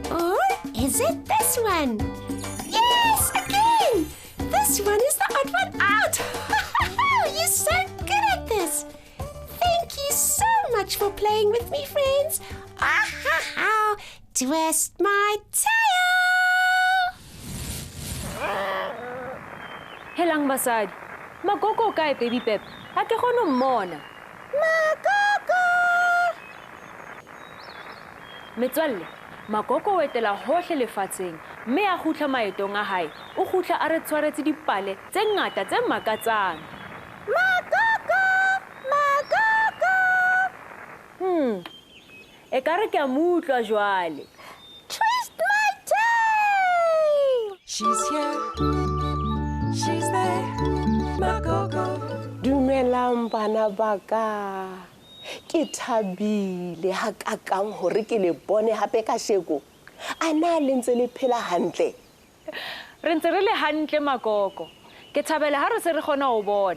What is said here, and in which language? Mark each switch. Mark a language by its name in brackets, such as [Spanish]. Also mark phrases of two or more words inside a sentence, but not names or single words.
[English] Or is it this one? Yes, again! This one is the odd one out. You're so good at this. Thank you so much for playing with me, friends. Twist my tail. [Southern Sotho] Helang basadi. Makoko kae baby Pep? Ha ke kgone ho mmona. Makoko! Metswalle, Makoko o etela hohle lefatsheng, mme a kgutla maetong a hae. O kgutla a re tshwaretse dipale tse ngata tse makatsang. Makoko! Makoko! Ekare ke a mo utlwa jwale. [English] Twist my tail! She's here, she's there, Makoko. [Southern Sotho] Dumelang bana ba ka. Ke thabile ha kakang hore ke le bone hape ka sheko. A na le ntse le phela hantle. Re ntse re le hantle Makoko. Ke thabela ha re se re kgona ho bona.